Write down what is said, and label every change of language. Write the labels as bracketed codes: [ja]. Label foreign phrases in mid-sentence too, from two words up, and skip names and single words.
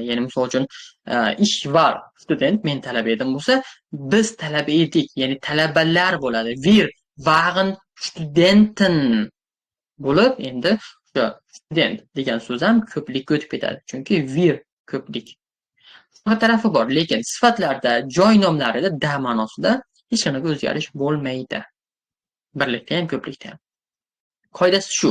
[uz] Ya'ni misol uchun [de] ich war student, [uz] men talaba edim bo'lsa, biz talaba edik, ya'ni talabalar bo'ladi. [de] Wir waren Studenten [uz] bo'lib, endi o'sha student degan so'z ham ko'plikka o'tib ketadi. Chunki wir ko'plik. Shunaqa tarafi bor, lekin sifatlarda, joy nomlarida da ma'nosida hech qanaqa o'zgarish bo'lmaydi. Birlikda ham, ko'plikda ham. Qoidasi shu.